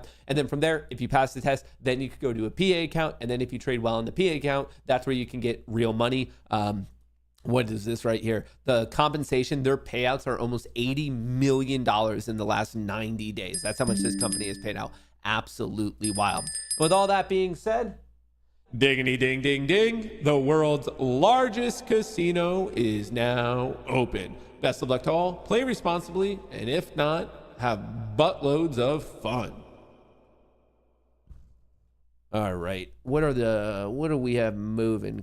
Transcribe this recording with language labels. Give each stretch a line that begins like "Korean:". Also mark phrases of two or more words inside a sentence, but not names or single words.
English: And then from there, if you pass the test, then you could go to a PA account. And then if you trade well on the PA account, that's where you can get real money. What is this right here? The compensation, their payouts are almost $80 million in the last 90 days. That's how much this company has paid out. Absolutely wild. With all that being said, dingity ding ding ding, the world's largest casino is now open. Best of luck to all. Play responsibly, and if not, have buttloads of fun. All right. What do we have moving?